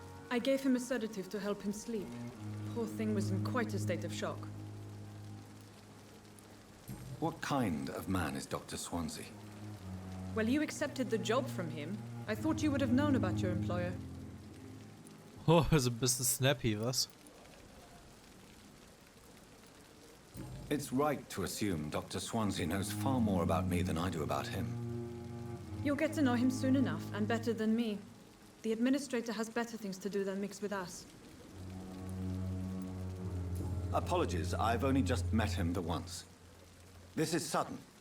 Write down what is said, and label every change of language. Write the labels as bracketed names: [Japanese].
[English] I gave him a sedative to help him sleep. Poor thing was in quite a state of shock. What kind of man is Dr. Swansea? Well, you accepted the job from him. I thought you would have known about your employer. [German] Oh, ist ein bisschen snappy, was? [English] It's right to assume Dr. Swansea knows far more about me than I do about him. You'll get to know him soon enough, and better than me. The administrator has better things to do than mix with us. Apologies, I've only just met him the once. This is sudden.